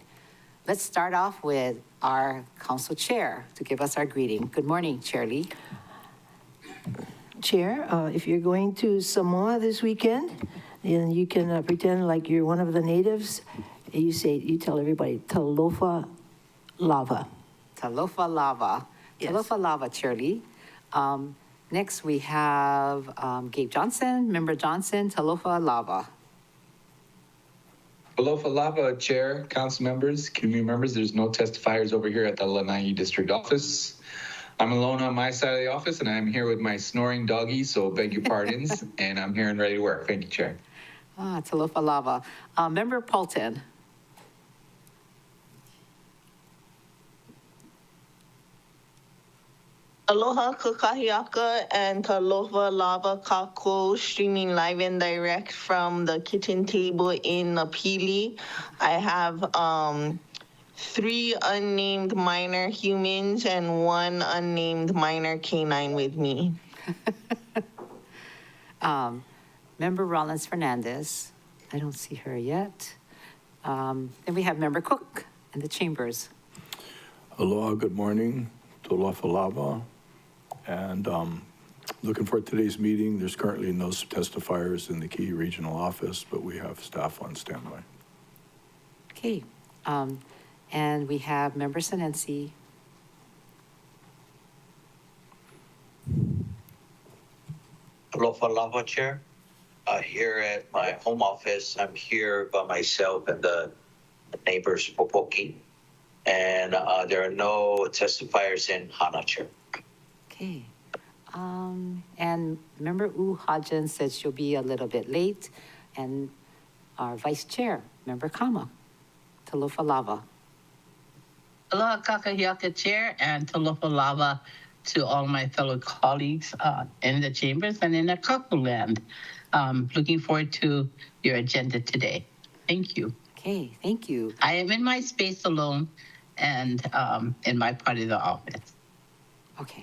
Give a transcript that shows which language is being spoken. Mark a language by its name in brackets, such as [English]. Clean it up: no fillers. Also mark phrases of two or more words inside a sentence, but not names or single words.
[English] Let's start off with our council chair to give us our greeting. Good morning, Chair Lee. Chair, if you're going to Samoa this weekend, then you can pretend like you're one of the natives. You tell everybody, [Samoan] talofa lava. Talofa lava. [English] Yes. [Samoan] Talofa lava, [English] Chair Lee. Next, we have Gabe Johnson, Member Johnson, [Samoan] talofa lava. Alofa Lava, [English] Chair, Council members, community members. There's no testifiers over here at the Lanai District Office. I'm alone on my side of the office, and I'm here with my snoring doggy, so beg your pardons, and I'm here and ready to work. Thank you, Chair. [Samoan] Talofa lava. [English] Member Paulton. [Hawaiian] Aloha kakahiaka and [Samoan] talofa lava [Hawaiian] kako, [English] streaming live and direct from the kitchen table in Napili. I have 3 unnamed minor humans and 1 unnamed minor canine with me. Member Rollins Fernandez. I don't see her yet. Then we have Member Cook in the chambers. Aloha, good morning, [Samoan] talofa lava. [English] And looking for today's meeting. There's currently no testifiers in the key regional office, but we have staff on standby. Okay. And we have Member Senensi. [Samoan] Alofa Lava Chair. [English] Here at my home office, I'm here by myself and the neighbors, Popoki. And there are no testifiers in Hana, Chair. Okay. And Member U Hajan said she'll be a little bit late. And our Vice Chair, Member Kama, [Samoan] talofa lava. [Hawaiian] Aloha kakahiaka [English] Chair and [Samoan] talofa lava [English] to all my fellow colleagues in the chambers and in the kaku land. Looking forward to your agenda today. Thank you. Okay, thank you. I am in my space alone and in my part of the office. Okay.